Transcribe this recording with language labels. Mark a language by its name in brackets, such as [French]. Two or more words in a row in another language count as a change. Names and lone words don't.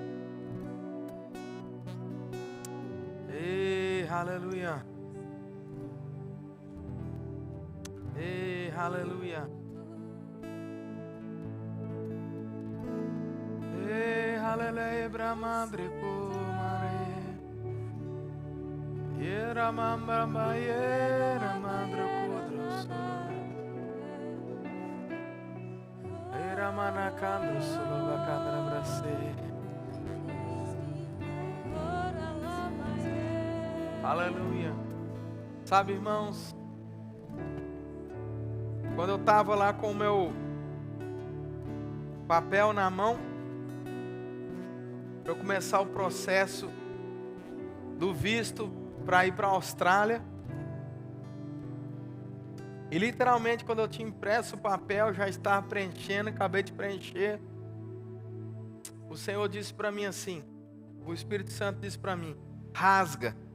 [Portuguese] Aleluia. Aleluia. Aleluia. Bramandre kumare. Yera mambamba yera mandre kudroso. Era manacandro solo bacandra brase. Aleluia. Sabe, irmãos, quando eu estava lá com o meu papel na mão, para eu começar o processo do visto para ir para a Austrália, e literalmente quando eu tinha impresso o papel, já estava preenchendo, acabei de preencher, o Senhor disse para mim assim, o Espírito Santo disse para mim, rasga.